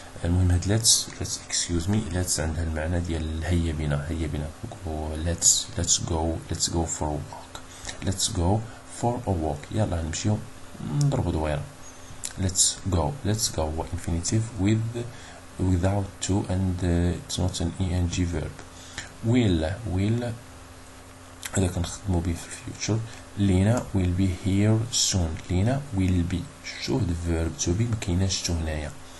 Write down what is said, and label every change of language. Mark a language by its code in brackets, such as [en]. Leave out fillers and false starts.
[en] المهم هاد let's excuse me let's [ar] عندها المعنى ديال هيا بنا [en] let's go for a walk. let's go for a walk [ar] يلا نمشيو نضربوا دويرة. [en] let's go هو infinitive without to and it's not an ing verb. [ar] will هذا كنخدمو به في الفيوتشر. لينا [en] will be here soon. [ar] لينا will be شو هاد verb to be مكايناش to هنايا.